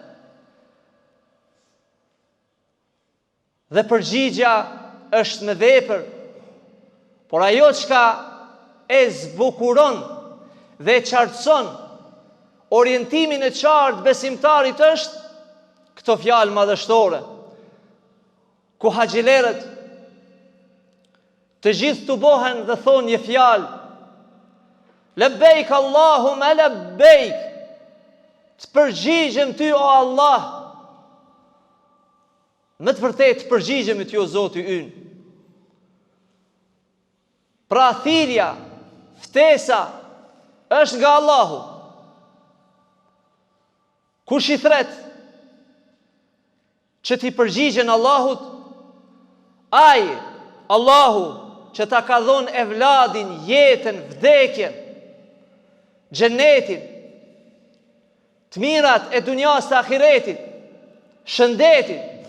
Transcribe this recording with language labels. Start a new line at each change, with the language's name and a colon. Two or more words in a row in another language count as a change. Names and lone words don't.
Albanian: Dhe përgjigja është me vepër, por ajo çka e zbukuron dhe qartëson orientimin e qartë besimtarit është këto fjalë madhështore, ku haxhilerët të gjithë të bohen dhe thonë një fjalë:
Arabic: لبيك اللهم لبيك,
Albanian: të përgjigjem ty o Allah, më të vërtet përgjigjem ty o Zoti ynë. Pra thirrja, ftesa është nga Allahu. Kush i thret që ti përgjigjen Allahut, ai Allahu që ta ka dhënë evladin, jetën, vdekjen, xhenetin, të mirat e dunjas të ahiretit, shëndetit.